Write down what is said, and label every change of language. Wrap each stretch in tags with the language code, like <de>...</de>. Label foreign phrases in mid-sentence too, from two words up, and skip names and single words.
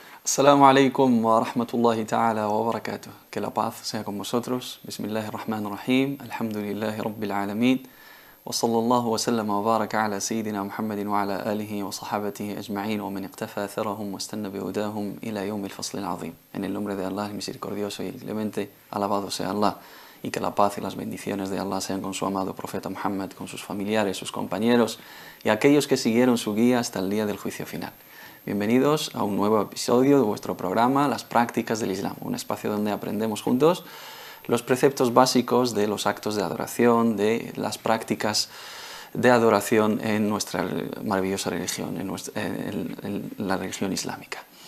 <ar>السلام عليكم ورحمة الله تعالى وبركاته.</ar> <es>Que la paz sea con vosotros.</es> <ar>بسم الله الرحمن الرحيم. الحمد لله رب العالمين. وصلى الله وسلم وبارك على سيدنا محمد وعلى آله وصحابته أجمعين ومن اقتفى أثرهم واستن بهداهم إلى يوم الفصل العظيم.</ar> <es>En el nombre de Allah, el misericordioso y el clemente, alabado sea Allah. Y que la paz y las bendiciones de Allah sean con su amado profeta Muhammad, con sus familiares, sus compañeros y aquellos que siguieron su guía hasta el día del juicio final. Bienvenidos a un nuevo episodio de vuestro programa Las prácticas del Islam, un espacio donde aprendemos juntos los preceptos básicos de los actos de adoración, de las prácticas de adoración en nuestra maravillosa religión, en la religión islámica.</es>